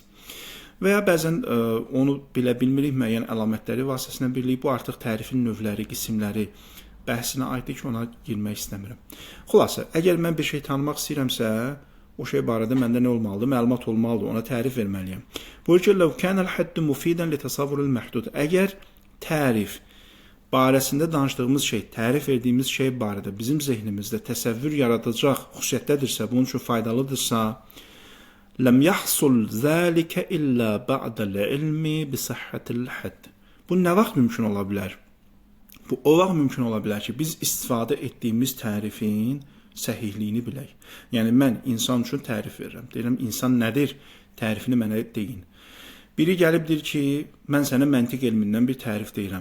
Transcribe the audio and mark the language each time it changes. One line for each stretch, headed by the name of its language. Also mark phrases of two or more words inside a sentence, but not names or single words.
Azerbaijani: Və ya bəzən onu bilə bilmirik, müəyyən əlamətləri vasitəsilə bilirik. Bu artıq tərifin növləri, qismləri bəhsinə aiddir ki, ona girmək istəmirəm. Xülasə, əgər mən bir şey tanımaq istəyirəmsə, o şey barədə məndə nə olmalıdır? Məlumat olmalıdır, ona tərif verməliyəm. Buyur ki,
Arabic: لو كان الحد مفيدا لتصور المحدود.
Azerbaijani: Əgər tərif barəsində danışdığımız şey, tərif verdiyimiz şey barədə bizim zehnimizdə təsəvvür yaradacaq xüsusiyyətdədirsə, bunun üçün faydalıdırsa,
Arabic: لم يحصل ذلك إلا بعد العلم بصحة الحد.
Azerbaijani: Bu nə vaxt mümkün ola bilər? Bu o vaxt mümkün ola bilər ki, biz istifadə etdiyimiz tərifin səhihliyini bilək. Yəni, mən insan üçün tərif verirəm. Deyirəm, insan nədir? Tərifini mənə deyin. Biri gəlib deyir ki, mən sənə məntiq elmindən bir tərif deyirəm.